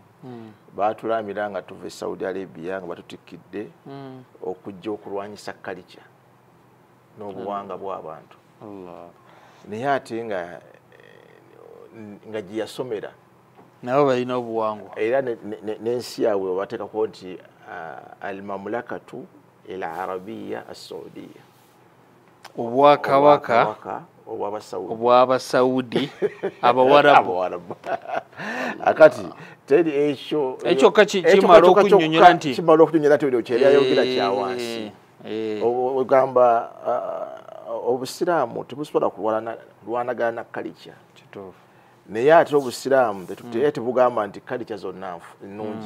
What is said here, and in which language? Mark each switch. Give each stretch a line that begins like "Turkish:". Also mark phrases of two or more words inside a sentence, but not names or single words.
Ganda: Baatulaamira nga tuva e Saudi Arabia nga batutikkidde okujja okulwanyisa culture n'obuwanga bw'abantu. Naye ate nga gye yasomera nabo balina obuwangwa era n'ensi yaabwe bateekako nti
Arabic: المملكة العربية السعودية,
Ganda: obwakabaka obw'Abasaudi Abawarabu. Akati teri ekyo kimala okunnyonnyola nti kyeyayogera kyawansi. Ogamba obusiraamu tebusobola kulwanagana na kalica, naye ate obusiraamu tebugamba nti kalica zonna nnungi.